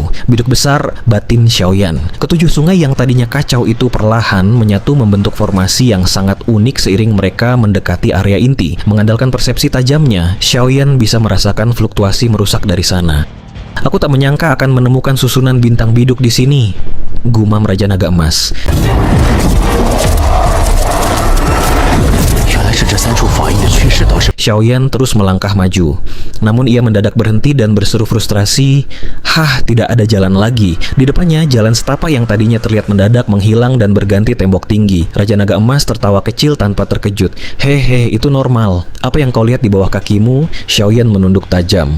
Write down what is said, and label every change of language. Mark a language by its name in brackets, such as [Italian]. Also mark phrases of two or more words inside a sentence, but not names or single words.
[Indonesian] "Biduk besar," batin Xiaoyan. Ke-7 sungai yang tadinya kacau itu perlahan menyatu membentuk formasi yang sangat unik seiring mereka mendekati area inti. Mengandalkan persepsi tajamnya, Xiaoyan bisa merasakan fluktuasi merusak dari sana. "Aku tak menyangka akan menemukan susunan bintang biduk di sini," gumam Raja Naga Emas. [Chinese] 原来是这3处法印的趋势导致 [Indonesian] Xiaoyan terus melangkah maju. Namun ia mendadak berhenti dan berseru frustrasi, tidak ada jalan lagi. Di depannya, jalan setapak yang tadinya terlihat mendadak menghilang dan berganti tembok tinggi. Raja Naga Emas tertawa kecil tanpa terkejut. Hehe, itu normal. Apa yang kau lihat di bawah kakimu? Xiaoyan menunduk tajam.